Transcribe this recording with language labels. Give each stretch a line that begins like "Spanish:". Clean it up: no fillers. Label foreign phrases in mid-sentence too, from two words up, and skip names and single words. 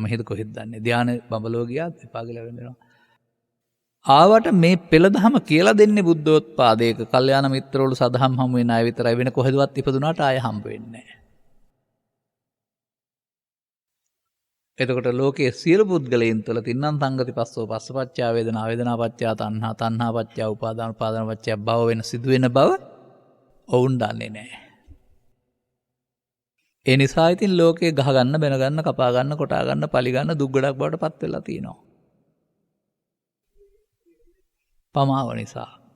Sinhala: මෙහෙද කොහෙද දන්නේ? ධානය බඹලෝ ගියා, විපාක ලැබෙනවා. ආවට මේ පෙළදහම කියලා දෙන්නේ බුද්ධෝත්පාදයක. කල්යාණ මිත්‍රවරු සදහම් හමු වෙන අය විතරයි. වෙන කොහෙදවත් ඉපදුනාට ආය හම්බ වෙන්නේ නැහැ. එතකොට ලෝකයේ සියලු පුද්ගලයන් තුළ
Pali: තින්නම් සංගති පස්සෝ පස්සපච්චා වේදනා, වේදනා පච්චා තණ්හා, තණ්හා පච්චා උපාදාන, උපාදාන පච්චා භව
Sinhala: වෙන සිදුවෙන බව ඔවුන් දන්නේ නැහැ. ඒ නිසා ඉතින් ලෝකේ ගහගන්න බැනගන්න කපා ගන්න කොටා ගන්න පලි ගන්න දුක් ගොඩක් බවට පත් වෙලා තියෙනවා. පමාව නිසා.